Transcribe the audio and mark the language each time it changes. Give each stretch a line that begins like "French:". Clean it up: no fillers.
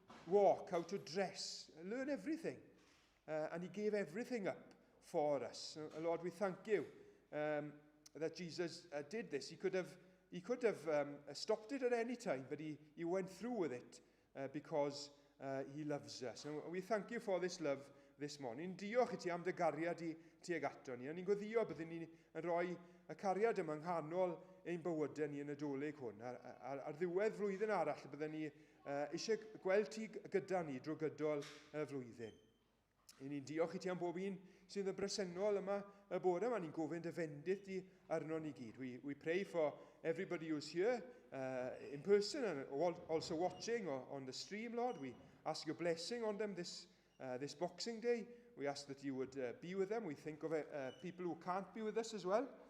English: walk, how to dress, learn everything. And he gave everything up for us. Lord, we thank you that Jesus did this. He could have stopped it at any time, but he went through with it because he loves us. And we thank you for this love this morning.
Welsh: Diolch I ti am dy gariad i tuag ato ni. A ni'n gweddïo byddwn ni'n rhoi y cariad yma nghanol ein bywydau ni yn y doleg hwn. Ar ddiwedd flwyddyn arall byddwn ni eisiau gweld ti gyda ni drwy gydol y flwyddyn. I ni'n diolch I ti am bob un sydd yn bresennol yma y bore yma. Ni'n gofyn dy fendith di arno ni gyd.
English: We pray for everybody who's here in person and also watching on the stream, Lord. We ask your blessing on them this Boxing Day. We ask that you would be with them. We think of people who can't be with us as well.